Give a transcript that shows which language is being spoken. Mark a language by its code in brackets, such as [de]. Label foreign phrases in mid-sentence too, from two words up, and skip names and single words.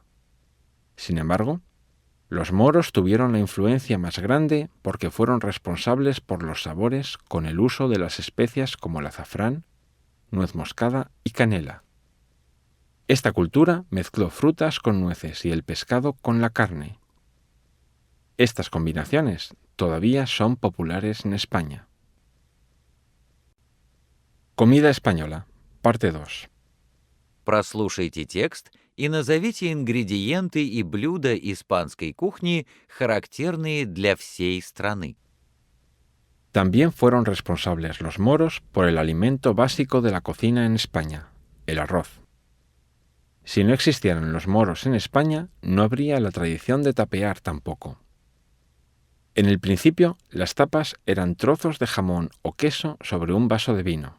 [es] Sin embargo, los moros tuvieron la influencia más grande porque fueron responsables por los sabores con el uso de las especias como el azafrán, nuez moscada y canela. Esta cultura mezcló frutas con nueces y el pescado con la carne. Estas combinaciones todavía son populares en España. Comida española, parte 2. [ru] Прослушайте текст и назовите ингредиенты и блюда испанской кухни, характерные для всей страны. [es] También fueron responsables los moros por el alimento básico de la cocina en España, el arroz. Si no existieran los moros en España, no habría la tradición de tapear tampoco. En el principio, las tapas eran trozos de jamón o queso sobre un vaso de vino.